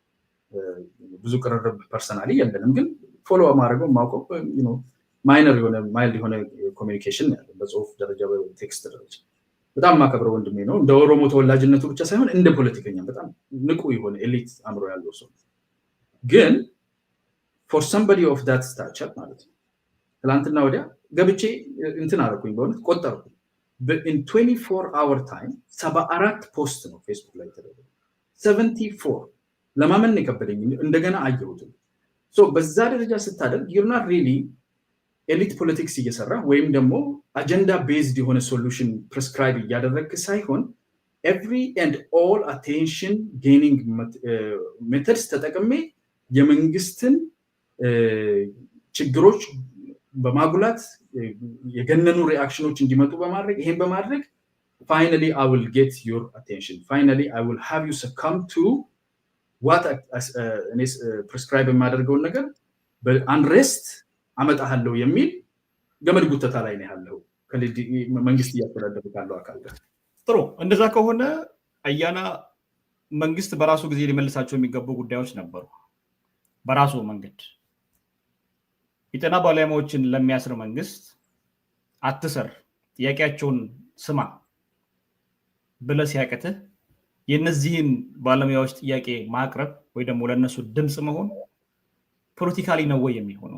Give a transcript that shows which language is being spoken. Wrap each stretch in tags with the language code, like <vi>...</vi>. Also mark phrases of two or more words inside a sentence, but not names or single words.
<am>ብዙ ቅርርብ ፐርሰናሊ የለንም፣ ግን ፎሎ ማድረገው ማውቀው ማይነር የሆነ ማይልድ የሆነ ኮሚኒኬሽን ያለው በጽሁፍ ደረጃ በቴክስት ደረጃ በጣም ማከብረው ወንድሜ ነው። እንደ ኦሮሞ ተወላጅነቱ ብቻ ሳይሆን እንደ ፖለቲከኛ በጣም ንቁ የሆነ ኤሊት አምሮ ያለው ሰው ግን</am> <en>for somebody of that stature</en> <am>ማለት ነው። ትላንትና ወዲያ ገብቼ እንትን አደረኩኝ በእውነት ቆጠርኩ።</am> <en>in 24 hour time</en> <am>74 ፖስት ነው ፌስቡክ ላይ ተደረገ። 74 ለማመን የከበደኝ እንደገና አየሁት። በዛ ደረጃ ስታደርግ</am> <en>you're not really elite politics</en> <am>እየሰራ ወይም ደግሞ</am> <en>agenda based</en> <am>የሆነ</am> <en>solution prescribe</en> <am>እያደረግ ሳይሆን</am> <en>every and all attention gaining methods</en> <am>ተጠቅሜ የመንግስትን ችግሮች በማጉላት የገነኑ ሪአክሽኖች እንዲመጡ በማድረግ ይሄን በማድረግ</am> <en>finally I will get your attention, finally I will have you succumb to what</en> <am>እኔ ፕሪስክራይብ የማደርገውን ነገር በአንሬስት አመጣሃለሁ የሚል ገመድ ጉተታ ላይ ነው ያለው መንግስት እያስተዳደረ ካለው አካል ጋር። ጥሩ እንደዛ ከሆነ አያና መንግስት በራሱ ጊዜ ሊመልሳቸው የሚገቡ ጉዳዮች ነበሩ። በራሱ መንገድ የጤና ባለሙያዎችን ለሚያስር መንግስት አትሰር ጥያቄያቸውን ስማ ብለህ ሲያቀትህ የነዚህን ባለሙያዎች ጥያቄ ማቅረብ ወይ ደግሞ ለነሱ ድምጽ መሆን ፖለቲካሊ ነው ወይ የሚሆነው?</am>